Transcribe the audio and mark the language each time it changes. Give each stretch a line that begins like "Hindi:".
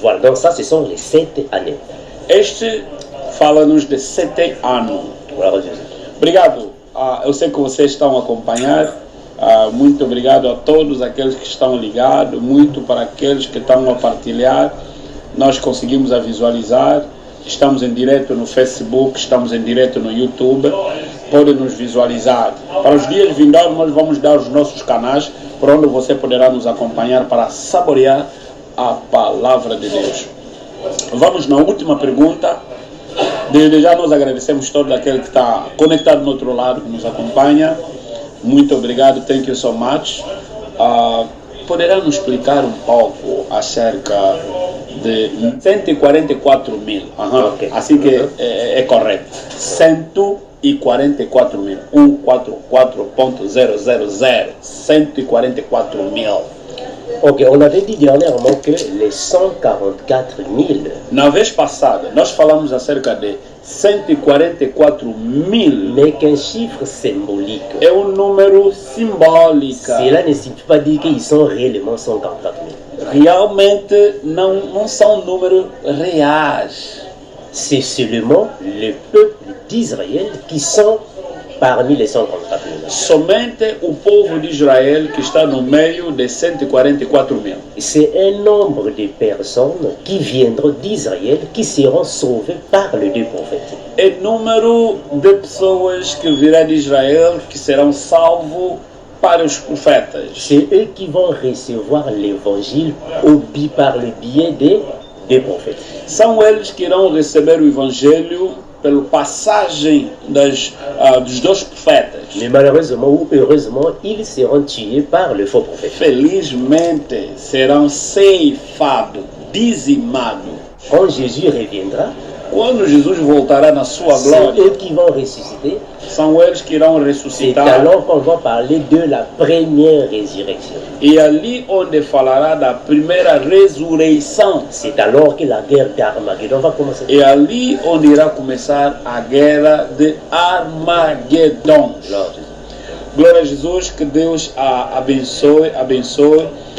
French: Voilà, donc ça, ce sont les 7 années.
Portuguese: Este fala-nos de 7 anos.
French: Voilà, Jésus.
Portuguese: Obrigado. Eu sei que vocês estão a acompanhar. Muito obrigado a todos aqueles que estão ligados. Muito para aqueles que estão a partilhar. Nós conseguimos a visualizar. Estamos em direto no Facebook, estamos em direto no YouTube. Podem nos visualizar. Para os dias vindouros, nós vamos dar os nossos canais por onde você poderá nos acompanhar para saborear a palavra de Deus. Vamos na última pergunta. Desde já nós agradecemos todo aquele que está conectado no outro lado, que nos acompanha. Muito obrigado,
English: thank you so much.
Portuguese: Poderá nos explicar um pouco acerca de 144 mil? Okay. Assim que é correto. 144 mil. 144.000. 144 mil.
French: Ok, on avait dit dernièrement que les 144 000,
Portuguese: Na vez passada, nós falamos acerca de 144 mil.
French: n'est qu'un chiffre symbolique.
Portuguese: É um número simbólico.
French: Cela ne signifie pas dire qu'ils sont réellement 144 000.
Portuguese: Realmente não são números reais.
French: C'est seulement le peuple d'Israël qui sont parmi les 144 000.
Portuguese: Somente o povo de Israel que está no meio de 144 mil.
French: C'est un nombre de personnes qui viendront d'Israël, qui seront sauvées par les 2 prophètes.
Portuguese: É número de pessoas que virá de Israel que serão salvos para os profetas.
French: C'est eux qui vont recevoir l'évangile par le biais des 2 prophètes.
Portuguese: São eles que irão receber o evangelho pela passagem dos 2 profetas.
French: Mais malheureusement ou heureusement, ils seront tués par le faux prophète.
Portuguese: Felizmente serão ceifados, dizimados.
French: Quand Jésus reviendra,
Portuguese: Quando Jesus voltará na sua
French: c'est
Portuguese: glória,
French: eux qui vont ressusciter.
Portuguese: são eles que irão
French: C'est
Portuguese: ressuscitar.
French: alors qu'on va parler de la première résurrection.
Portuguese: E ali onde falará da primeira ressurreição.
French: C'est alors que la guerre d'Armageddon va commencer.
Portuguese: É ali onde irá começar a guerra de Armagedon. Glória a Jésus. Glória a Jesus, que Deus a abençoe.